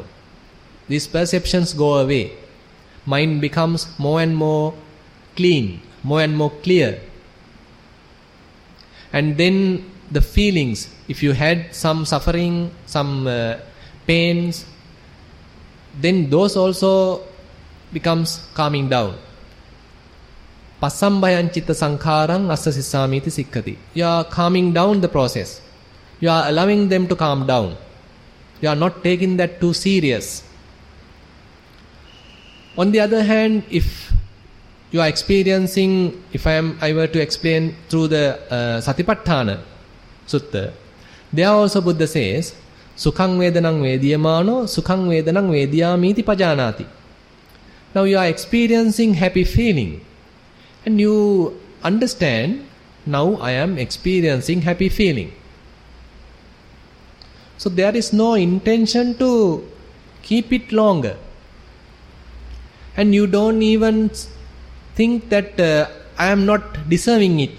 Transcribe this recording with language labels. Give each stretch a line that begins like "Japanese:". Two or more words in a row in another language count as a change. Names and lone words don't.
English: These perceptions go away. Mind becomes more and more clean, more and more clear. And then the feelings, if you had some suffering, some pains, then those also becomes calming down.
Pali: Passambayan chitta sankharang assa sissamiti sikkati.
English: You are calming down the process. You are allowing them to calm down. You are not taking that too serious. On the other hand, if you are experiencing, if I were to explain through the Satipatthana Sutta, there also Buddha says,
Pali: Sukhang vedanang vediyamano, sukhang vedanang vediyamiti pajanati.
English: Now you are experiencing happy feeling and you understand, now I am experiencing happy feeling. So there is no intention to keep it longer. And you don't even think that I am not deserving it.